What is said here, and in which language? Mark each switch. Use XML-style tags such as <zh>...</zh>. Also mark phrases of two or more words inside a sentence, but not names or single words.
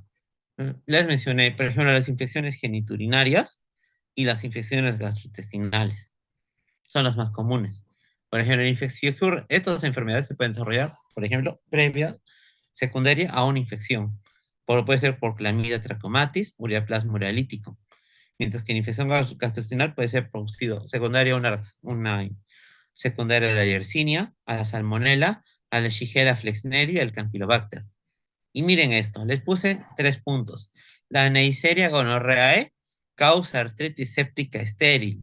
<es>Les mencioné, por ejemplo, las infecciones geniturinarias y las infecciones gastrointestinales. Son las más comunes. Por ejemplo, la infección, estas enfermedades se pueden desarrollar, por ejemplo, previa, secundaria a una infección. Puede ser por clamidia trachomatis, ureaplasma urealítico. Mientras que la infección gastrointestinal puede ser producido secundaria a una secundaria de la Yersinia, a la Salmonella, a la Shigella flexneri, al Campylobacter. Y miren esto, les puse 3 puntos. La Neisseria gonorrhoeae causa artritis séptica estéril.</es>